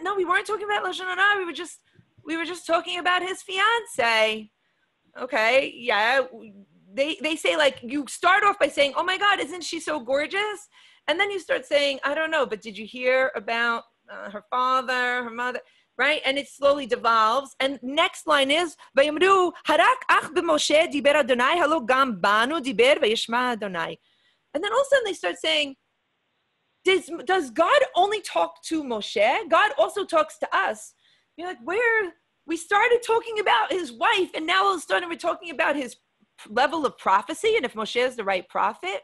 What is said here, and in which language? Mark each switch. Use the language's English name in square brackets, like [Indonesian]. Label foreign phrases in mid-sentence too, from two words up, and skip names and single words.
[English] No, we weren't talking about [Hebrew] לשון הרע. [English] We were just talking about his fiance. Okay, yeah. They say, like, you start off by saying, oh my God, isn't she so gorgeous? And then you start saying, I don't know, but did you hear about her father, her mother, right? And it slowly devolves. And next line is, [Hebrew] ויאמרו הרק אך במשה דבר אדוני הלא גם בנו דבר וישמע אדוני. [English] And then all of a sudden they start saying, does God only talk to Moshe? God also talks to us. You're like, we started talking about his wife, and now all of a sudden we're talking about his level of prophecy, and if Moshe is the right prophet.